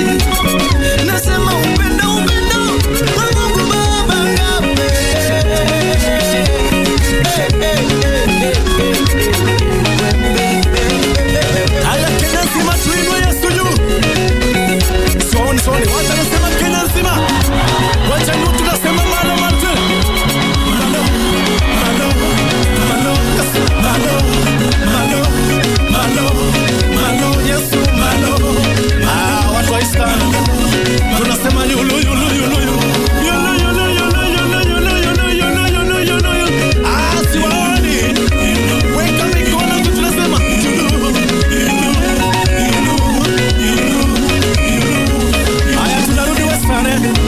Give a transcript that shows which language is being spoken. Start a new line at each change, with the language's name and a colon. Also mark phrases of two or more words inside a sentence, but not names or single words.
Swahili: Nasema upendo wa Mungu Baba. Agape. Aya Kenya nzima tuinue Yesu juu. Siwaoni wacha nasema Kenya nzima. Wacha ndio tunasema
Luo (Kenya and Tanzania): malo mate. Malo Yesu malo.
Swahili: Watu wa Eastern tunasema yulu. Siwaoni. Weka mikono juu tunasema Aya tunarudi Western.